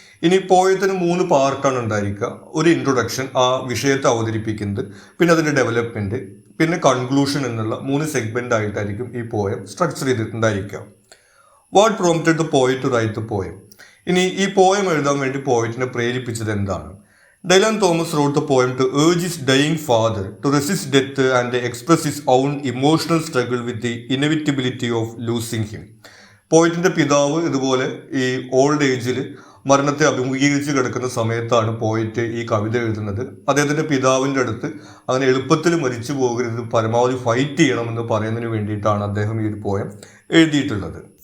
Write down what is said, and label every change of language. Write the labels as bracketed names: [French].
[Malayalam] ഇനി പോയത്തിന് 3 പാർട്ടാണ് ഉണ്ടായിരിക്കുക. ഒരു ഇൻട്രൊഡക്ഷൻ, ആ വിഷയത്തെ അവതരിപ്പിക്കുന്നത്, പിന്നെ അതിന്റെ ഡെവലപ്മെന്റ്, പിന്നെ കൺക്ലൂഷൻ എന്നുള്ള 3 സെഗ്മെന്റ് ആയിട്ടായിരിക്കും ഈ poem structure ചെയ്തിട്ടുണ്ടായിരിക്കുക. [English] What prompted the poet to write the poem? [Malayalam] ഇനി ഈ പോയം എഴുതാൻ വേണ്ടി പോയറ്റിനെ പ്രേരിപ്പിച്ചത് എന്താണ്? [English] Dylan Thomas wrote the poem to urge his dying father to resist death and express his own emotional struggle with the inevitability of losing him. [Malayalam] പോയറ്റിന്റെ പിതാവ് ഇതുപോലെ ഈ old ഏജിൽ മരണത്തെ അഭിമുഖീകരിച്ച് കിടക്കുന്ന സമയത്താണ് പോയറ്റ് ഈ കവിത എഴുതുന്നത്. അദ്ദേഹത്തിന്റെ പിതാവിന്റെ അടുത്ത് അങ്ങനെ എളുപ്പത്തിൽ മരിച്ചു പോകരുത്, പരമാവധി ഫൈറ്റ് ചെയ്യണമെന്ന് പറയുന്നതിന് വേണ്ടിയിട്ടാണ് അദ്ദേഹം ഈ ഒരു പോയം എഴുതിയിട്ടുള്ളത്.